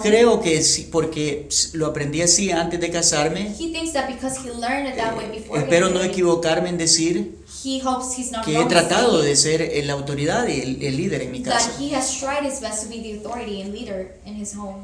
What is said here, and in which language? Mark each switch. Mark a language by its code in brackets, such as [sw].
[es] Creo que sí, porque lo aprendí así antes de casarme. [en] He thinks that because he learned it that way before. [es] Espero no equivocarme en decir [en] he hopes he's not [es] que he tratado de ser la autoridad y el líder en mi casa. [en] That he has tried his best to be the authority and leader in his home.